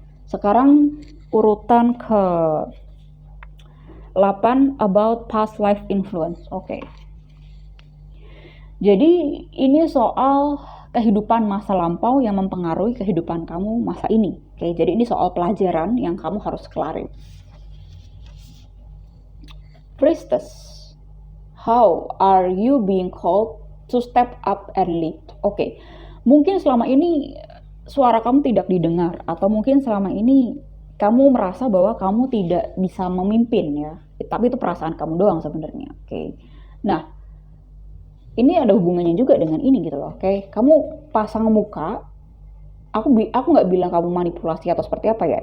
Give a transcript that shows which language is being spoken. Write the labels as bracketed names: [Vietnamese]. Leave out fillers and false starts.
[Indonesian] Sekarang urutan ke 8 [English] about past life influence. [Indonesian] Oke. Jadi ini soal kehidupan masa lampau yang mempengaruhi kehidupan kamu masa ini. Oke, jadi ini soal pelajaran yang kamu harus kelarin. [English] Priestess, how are you being called to step up and lead? [Indonesian] Oke, mungkin selama ini suara kamu tidak didengar, atau mungkin selama ini kamu merasa bahwa kamu tidak bisa memimpin ya. Tapi itu perasaan kamu doang sebenarnya. Oke. Nah, ini ada hubungannya juga dengan ini gitu loh. Oke, kamu pasang muka. Aku nggak bilang kamu manipulasi atau seperti apa ya.